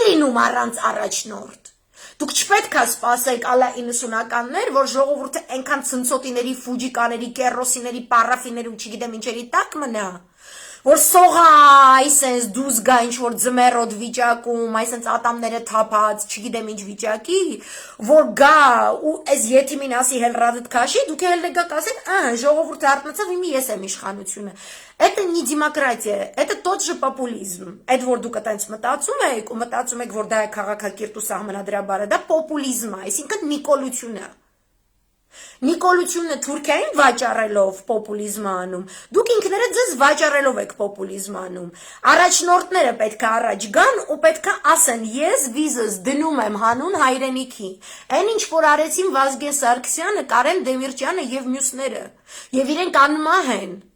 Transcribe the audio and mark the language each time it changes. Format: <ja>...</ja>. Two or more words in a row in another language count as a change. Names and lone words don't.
<hy>լինում առանց առաջնորդ։ Դուք չպետք է սպասեք ալա 90-ականներ, որ ժողովուրդը այնքան ցնցոտիների, ֆուջիկաների, կերոսիների, պարաֆիների ու չգիտեմ ինչերի տակ մնա, որ սողա այսենց դուզ գա ինչ-որ ձմերոտ վիճակում, այսենց ատամները թափած, չգիտեմ ինչ վիճակի, որ գա ու այս յետիմին ասի հելրադդ քաշի, դուք էլ եկաք ասեք, ժողովուրդը արթնացավ, իմի ես եմ իշխանությունը։</hy> <ru>Это не демократия, это тот же популизм։</ru> <hy>Այդ որ դուք այտենց մտածում եք ու մտածում եք, որ դա է քաղաքակիրթ ու սահմանադրաբարը, դա պոպուլիզմ է, այսինքն նիկոլություն է։ Նիկոլությունը Թուրքիային վաճառելով պոպուլիզմ անում, դուք ինքներդ ձեզ վաճառելով եք պոպուլիզմ անում։ Առաջնորդները պետք է առաջ գան ու պետք է ասեն, ես վիզս դնում եմ հանուն հայրենիքի։ Այն ինչ որ արեցին Վազգեն Սարգսյանը, Կարեն Դեմիրճյանը եւ մյուսները, եւ իրենք անմահ են։</hy>